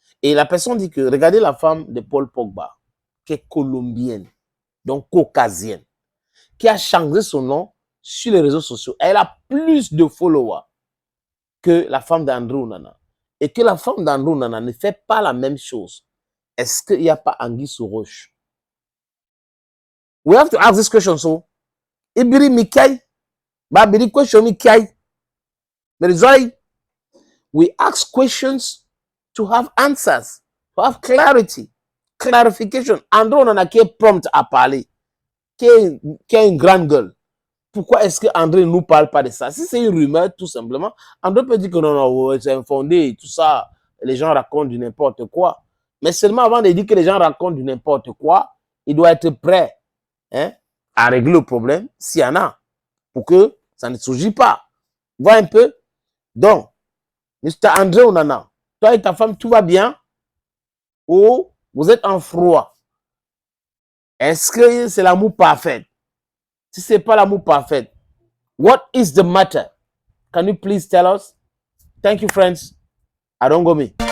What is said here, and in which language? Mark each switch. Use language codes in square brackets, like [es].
[fr] Et la personne dit que, regardez la femme de Paul Pogba, qui est colombienne, donc caucasienne, qui a changé son nom sur les réseaux sociaux. Elle a plus de followers que la femme d'André Onana. Et que la femme d'André Onana ne fait pas la même chose. Est-ce qu'il n'y a pas anguille sous roche? [en] We have to ask this question. So, Ibiri Mikai, Babiri question Mikai. Merizoi, we ask questions to have answers, to have clarity, clarification. [fr] André Onana qui est prompt à parler, qui est une grande gueule. Pourquoi est-ce que André ne nous parle pas de ça? Si c'est une rumeur, tout simplement, André peut dire que non, c'est infondé, tout ça, les gens racontent du n'importe quoi. Mais seulement avant de dire que les gens racontent du n'importe quoi, il doit être prêt à régler le problème, s'il y en a, pour que Ça ne surgit pas. Vois un peu? Donc, Mr. André Onana, toi et ta femme, tout va bien? Ou vous êtes en froid? Est-ce que c'est l'amour parfait? Si ce n'est pas l'amour parfait, [en] what is the matter? Can you please tell us? Thank you, friends. Adongome.